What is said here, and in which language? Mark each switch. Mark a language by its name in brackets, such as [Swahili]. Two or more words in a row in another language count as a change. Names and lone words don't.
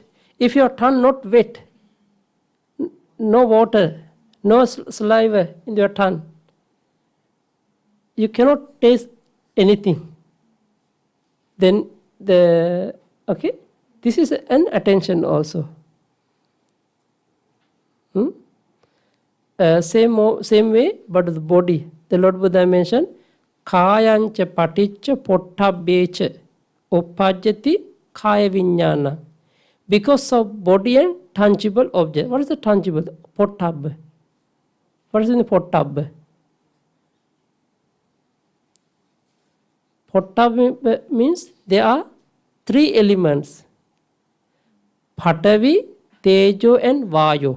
[English] If your tongue not wet, no water, no saliva in your tongue, you cannot taste anything. Then this is an attention also. Same way, but the body. The Lord Buddha mentioned, [Pali] Kāyanca paticca pottabbeca uppajjati kaya viññāna. [English] Because of body and tangible object. What is the tangible? Pottabba. What is in the pottabba? Pottabba means there are three elements. Patavi, Tejo and Vayu.